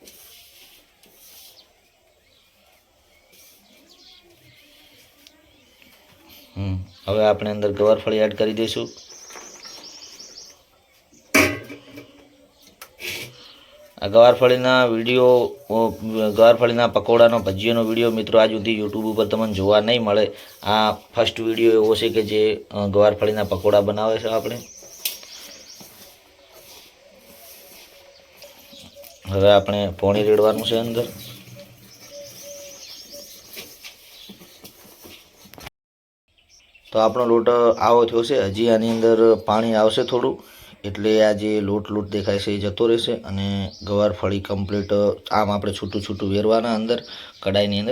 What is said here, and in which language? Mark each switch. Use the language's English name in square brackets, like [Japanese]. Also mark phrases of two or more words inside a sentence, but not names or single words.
[Gujarati] હવે આપણે અંદર ગવારફળી એડ કરી દઈશું। આ ગવારફળીના વિડિયો ગવારફળીના પકોડાનો ભજીયાનો વિડિયો મિત્રો આજ સુધી યૂટ્યૂબ પર તમને જોવા નહીં મળે। આ [English] first video [Gujarati] એવો છે કે જે ગવારફળીના પકોડા બનાવે છે આપણે। હવે આપણે પાણી રેડવાનું છે અંદર। તો આપણો લોટ આવો થયો છે। હજી આની અંદર પાણી આવશે થોડું, એટલે આ જે લોટ લોટ દેખાય છે એ જતો રહેશે અને ગવારફળી કમ્પ્લીટ આમ આપણે છૂટું છૂટું વેરવાના અંદર કઢાઈની અંદર।